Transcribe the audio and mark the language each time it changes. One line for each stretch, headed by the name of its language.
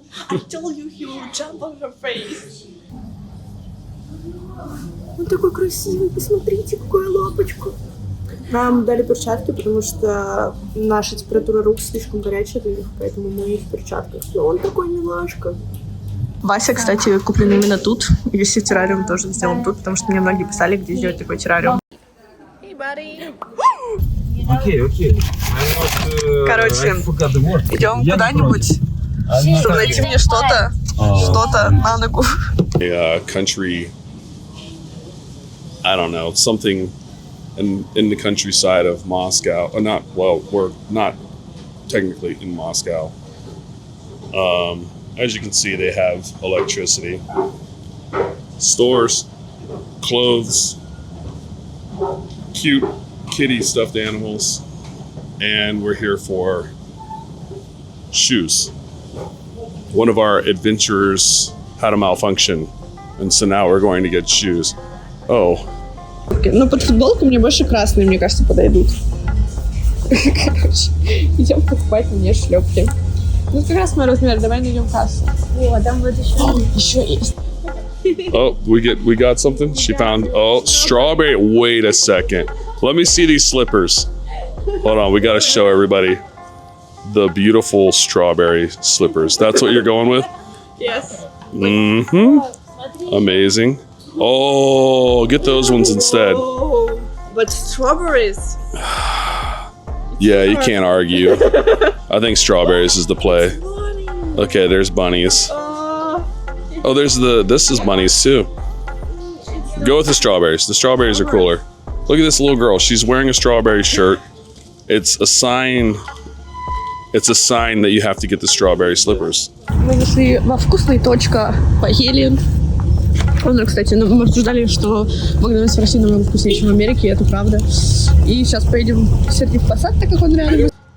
English: I told you he will jump on her face.
Russian: Он такой красивый, посмотрите, какая лапочка. Нам дали перчатки, потому что наша температура рук слишком горячая для них, поэтому мы в перчатках. Но он такой милашка. Вася, кстати, куплен именно тут. И весь террариум тоже сделан тут, потому что мне многие писали, где сделать такой террариум.
English: Hey, buddy.
Russian: Окей. Короче, идем куда-нибудь, чтобы найти мне что-то на ногу.
English: Country, I don't know, something in the countryside of Moscow. We're not technically in Moscow. As you can see, they have electricity, stores, clothes, cute kitty stuffed animals, and we're here for shoes. One of our adventurers had a malfunction, and so now we're going to get shoes. Oh.
Russian: Ну, под футболку мне больше красные, мне кажется, подойдут. Короче, идем покупать мне шлепки. Ну, как раз мой размер, давай найдем кассу. О, там вот Еще есть.
English: Oh, we got something? She found, strawberry. Wait a second. Let me see these slippers. Hold on, we got to show everybody the beautiful strawberry slippers. That's what you're going with? Yes. Mm-hmm. Amazing. Oh, get those ones instead. Oh, but strawberries. Yeah, you can't argue. I think strawberries is the play. Okay, there's bunnies. Oh, this is bunnies too. Go with the strawberries. The strawberries are cooler. Look at this little girl. She's wearing a strawberry shirt. It's a sign that you have to get the strawberry slippers.
Russian: Мы зашли во вкусный точка, поели. Ну, кстати, мы обсуждали, что Макдональдс в России намного вкуснее, чем в Америке, и это правда. И сейчас поедем в Сергиев Посад, так как он рядом.